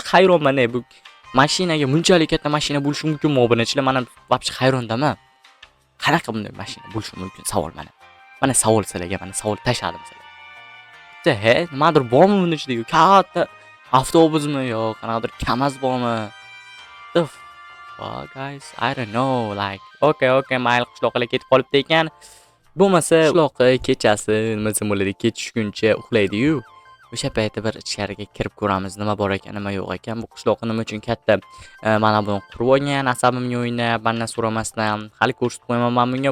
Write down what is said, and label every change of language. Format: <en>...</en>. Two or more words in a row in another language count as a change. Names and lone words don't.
<uz>Hayronman bu mashinaga bunchalik katta mashina bo'lishi mumkinmi obunachilar? Mana vobshe hayrondaman. Qanaqa bunday mashina bo'lishi mumkin? Savol mana. Mana savol sizlarga, mana savol tashladim sizlarga. Nimadir bormi buni ichida? Katta avtobusmi yo qanaqadir KAMAZ bormi?</uz> <en>Guys, I don't know, like,</en> <uz>okay, mayli, qishloqqa ketib qolibdi ekan. Bo'lmasa, qishloqqa kechasi nima desam bo'ladi, kech tushguncha uxlaydi-yu. O'sha paytda bir ichkariga kirib ko'ramiz, nima bor ekan, nima yo'q ekan. Bu qishloqqa nima uchun katta mana buni qurib olgan, asabimga o'ynab, mendan so'ramasdan hali ko'rsatib qo'yaman men bunga.</uz>